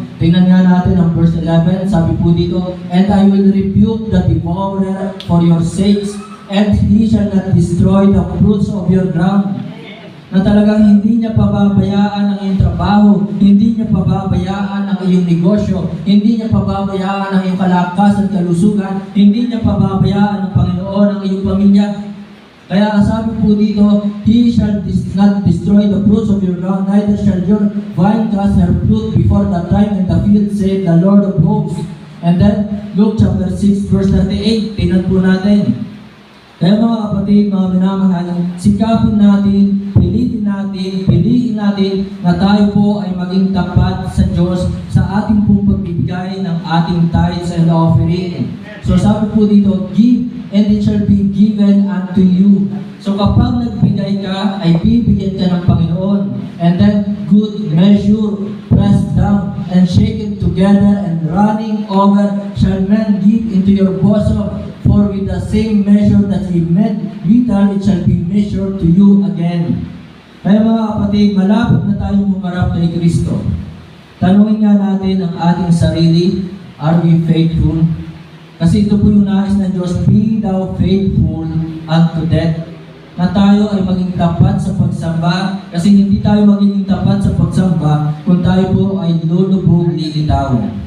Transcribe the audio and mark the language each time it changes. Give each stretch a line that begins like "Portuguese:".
Filipino: Tingnan nga natin ang verse 11, sabi po dito,
English: "And I will rebuke the devourer for your sakes, and he shall not destroy the fruits of your ground."
Filipino: Na talagang hindi niya pababayaan ang iyong trabaho, hindi niya pababayaan ang iyong negosyo, hindi niya pababayaan ang iyong kalakasan, kalusugan, hindi niya pababayaan ng Panginoon ang iyong pamilya. Kaya sabi po dito,
English: "He shall not destroy the fruits of your ground, neither shall your vine cast her fruit before the time in the field, saith the Lord of hosts." And then, Luke chapter 6, verse 38,
Filipino: tingnan po natin. Kaya mga kapatid, mga minamahal, sikapin natin, piliin natin na tayo po ay maging tapat sa Diyos sa ating pong pagbibigay ng ating tithes and offering.
English: So
Filipino: sabi po dito,
English: "Give and it shall be given unto you."
Filipino: So kapag nagbigay ka, ay bibigyan ka ng Panginoon.
English: And then, good measure, pressed down and shaken together and running over, shall men give into your bosom. For with the same measure that ye met withal, it shall be measured to you again.
Filipino: Kaya mga kapatid, malapit na tayong humarap kay Kristo. Tanungin nga natin ang ating sarili,
English: are we faithful?
Filipino: Kasi ito po yung nais ng Diyos,
English: "Be thou faithful unto death."
Filipino: Na tayo ay maging tapat sa pagsamba, kasi hindi tayo magiging tapat sa pagsamba kung tayo po ay lulubog, lilitaw.